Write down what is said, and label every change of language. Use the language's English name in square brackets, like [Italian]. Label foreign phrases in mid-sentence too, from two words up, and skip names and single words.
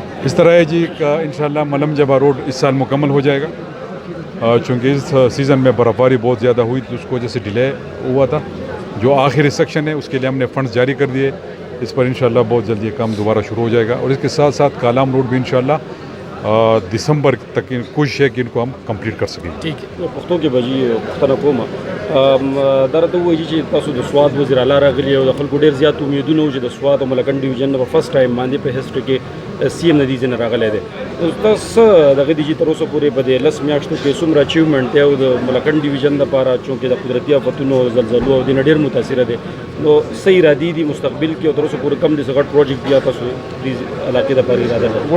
[Urdu] اس طرح ہے جی کہ انشاءاللہ ملم جبا روڈ اس سال مکمل ہو جائے گا، چونکہ اس سیزن میں برف باری بہت زیادہ ہوئی تھی، اس کو وجہ سے ڈیلے ہوا تھا۔ جو آخری سیکشن ہے اس کے لیے ہم نے فنڈز جاری کر دیے، اس پر انشاءاللہ بہت جلدی یہ کام دوبارہ شروع ہو جائے گا، اور اس کے ساتھ ساتھ کالام روڈ بھی انشاءاللہ دسمبر تک کوشش ہے کہ ان کو ہم کمپلیٹ کر سکیں۔ ٹھیک ہے، [Pashto] پښتو کې به جی پښتنه کومه دا راته وایي چې تاسو د سواد وزیر اعلی راغلي او د خلکو ډېر زیات امیدونه وو چې د سواد او ملکنډ ډیویژن په [English] first time [Pashto] باندې په هسټري کې سی ایم ندی ځنه راغلی دی، تاسو دغه د جی تر اوسه پورې په دې 10 میاشتو کې څومره اچیومنټ دی او د ملکنډ ډیویژن لپاره چونکې د قدرتي آفتونو او زلزلو او د ډېر متاثره دی، نو صحیح ارادي دي مستقبل کې او تر اوسه پورې کم د سغټ پروجیکټ بیا تاسو د علاقې د پاره اراده لرئ؟